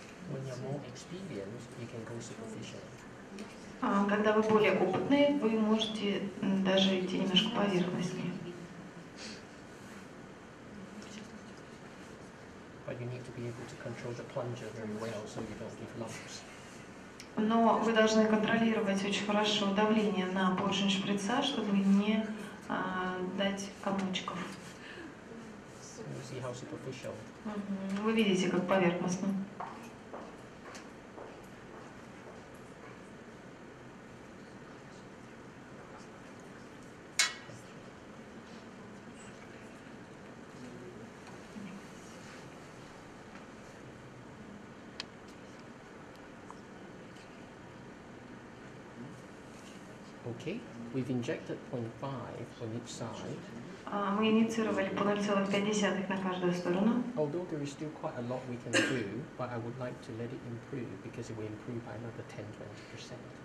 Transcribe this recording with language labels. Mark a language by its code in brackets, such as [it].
[en] When you're more experienced, you can go superficial. [ru] Когда вы более опытные, вы можете даже идти немножко поверхностнее. [en] But you need to be able to control the plunger very well so you don't give lumps. [ru] Но вы должны контролировать очень хорошо давление на поршень шприца, чтобы не дать комочков. [en] You see how superficial. [ru] Вы видите, как поверхностно. [en] Okay, we've injected 0.5 on each side. [ru] Мы инициировали по 0,5 на каждую сторону. [en] Although there is still quite a lot we can do, but I would like to let it improve because it will improve by another 10-20%.